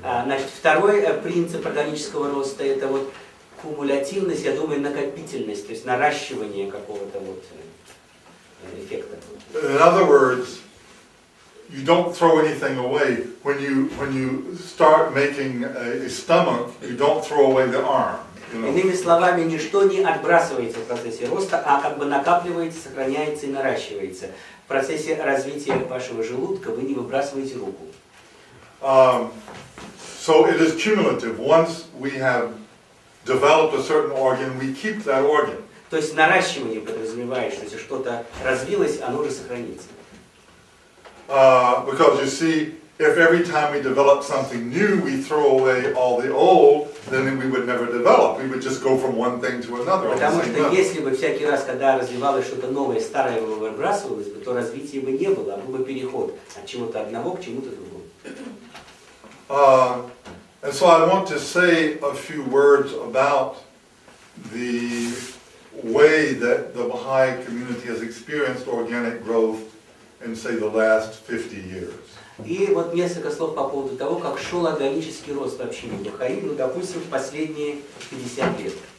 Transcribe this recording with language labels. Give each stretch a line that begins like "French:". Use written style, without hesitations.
Russian: Значит, второй принцип органического роста — это вот кумулятивность, я думаю, накопительность, то есть наращивание какого-то вот эффекта.
English: In other words, you don't throw anything away. When you start making a stomach, you don't throw away the arm.
Russian: Иными словами, ничто не отбрасывается в процессе роста, а как бы накапливается, сохраняется и наращивается. В процессе развития вашего желудка вы не выбрасываете руку.
English: So it is cumulative. Once we have developed a certain organ, we keep that organ.
Russian: То есть наращивание подразумевает, что если что-то развилось, оно уже сохранится.
English: Because you see, if every time we develop something new, we throw away all the old, then we would never develop. We would just go from one thing to another.
Russian: Потому что если бы всякий раз, когда развивалось что-то новое, старое выбрасывалось бы, то развития бы не было, а был бы переход от чего-то одного к чему-то другому.
English: And so I want to say a few words about the way that the Baha'i community has experienced organic growth in, say, the last 50 years.
Russian: И вот несколько слов по поводу того, как шел органический рост в общине Бахаи, ну, допустим, в последние 50 лет.